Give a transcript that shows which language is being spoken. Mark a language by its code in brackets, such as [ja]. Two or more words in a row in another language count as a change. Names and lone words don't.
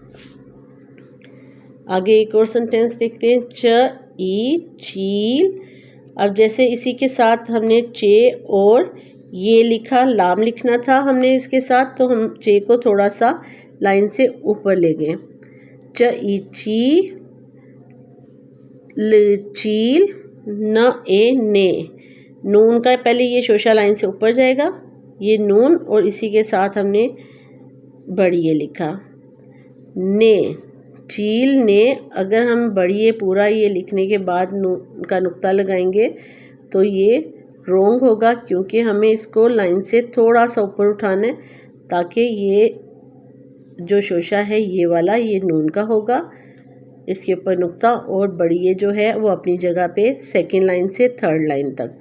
[ur] آگے ایک اور سینٹینس دیکھتے ہیں. ای چیل. اب جیسے اسی کے ساتھ ہم نے چے اور یہ لکھا لام لکھنا تھا ہم نے اس کے ساتھ، تو ہم چے کو تھوڑا سا لائن سے اوپر لے گئے. ای چی ل چیل نا اے نے. نون کا پہلے یہ شوشہ لائن سے اوپر جائے گا، یہ نون اور اسی کے ساتھ ہم نے بڑی یہ لکھا نے چیل نے، اگر ہم بڑھیے پورا یہ لکھنے کے بعد نون کا نقطہ لگائیں گے تو یہ رونگ ہوگا، کیونکہ ہمیں اس کو لائن سے تھوڑا سا اوپر اٹھانا ہے تاکہ یہ جو شوشہ ہے یہ والا یہ نون کا ہوگا، اس کے اوپر نقطہ، اور بڑھیے جو ہے وہ اپنی جگہ پہ [en] second line [ur] سے [en] third line [ur] تک۔